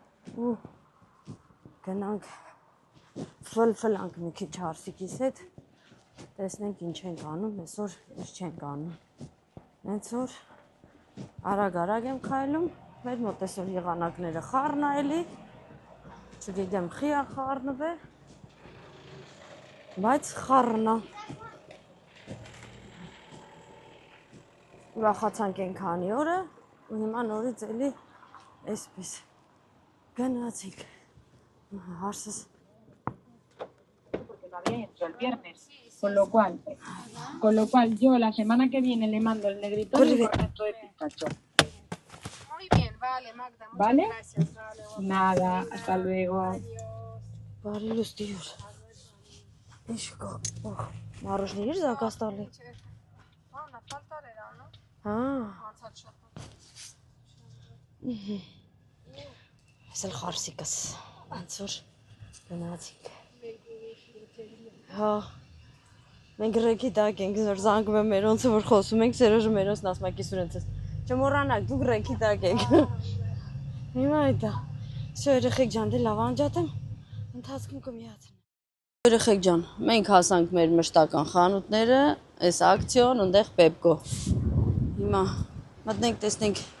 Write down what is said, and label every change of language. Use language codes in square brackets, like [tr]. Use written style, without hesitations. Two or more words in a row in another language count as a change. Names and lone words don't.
[hy] ու գնանք ֆլանք մի քիչ հարսիկիս հետ տեսնենք ինչ ենք անում, այսօր ինչ չենք անում։ Հենց որ արագ եմ քայլում, մեր մոտ այսօր եղանակները խառն է էլի, չգիտեմ խիա խառնվ է, բայց խառն է։ Ուրախացանք այնքանի օրը ու հիմա նորից էլի այսպես գնացինք։ Հարսս [es] el viernes, con lo cual yo la semana que viene le mando el negrito y el corneto de pistacho. Muy bien, vale, Magda, muchas ¿Vale? gracias. Vale, guapa. Nada, hasta luego. [hy] բարի լուստիյուր։ Ինչ կա։ Մարոշնի իր զակաս տալի։ [es] Ana, falta era, ¿no? [hy] Հա, Անցած շաբաթ։ այս էլ խարսիկս։ Ոնց որ գնացինք։ Հա։ Մենք ռեքի տակ ենք, որ զանգում եմ մերոնցը, որ խոսում ենք, Սերոժը մերոնցն ասում է կիսուրենցս։ Չմոռանաք, դուք ռեքի տակ եք։ Հիմա այդա։ Всё երեխեք ջան, դե լավ անջատեմ։ Ընթացքում կմիացնեմ։ Երեխեք ջան, մենք հասանք մեր մշտական խանութները, այս ակցիոն, այնտեղ Pepco։ Հիմա մտնենք, տեսնենք